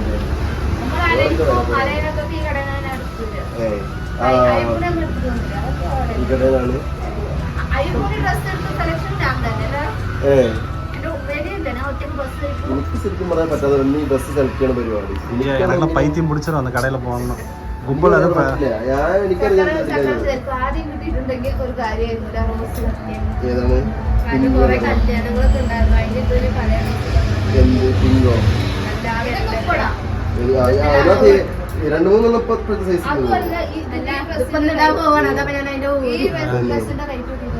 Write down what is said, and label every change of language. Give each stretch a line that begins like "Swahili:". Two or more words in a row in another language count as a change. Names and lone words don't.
Malayalam: നമ്മൾ ആലയിലൊക്കെ ഈ കടയിൽ ഈ കടയിലാണ് എനിക്ക് ശരിക്കും പറയാൻ പറ്റാതെ ഈ ഡ്രസ് സെലക്ട് ചെയ്യണ പരിപാടി
Tamil: எனக்குலாம் பைத்தியம் பிடிச்சிடும் அந்த கடையில் போகணும். கும்பல் அது
Malayalam: ഞാൻ എനിക്കറിയാം. ആദ്യം കിട്ടിയിട്ടുണ്ടെങ്കിൽ ഒരു കാര്യമായിരുന്നില്ല. ഏതാണ് കുറെ കല്യാണങ്ങളൊക്കെ ഉണ്ടായിരുന്നു. അതിന്റെ ഇതൊരു കല്യാണം എന്ത് പിങ്കോ രണ്ടു മൂന്നെണ്ണം ഇപ്പോഴത്തെ സൈസ് അതുമല്ല ഇടാൻ പോവാണ്. അതപ്പോ ഞാൻ അതിന്റെ ഡ്രസ്സിന്റെ റേറ്റ്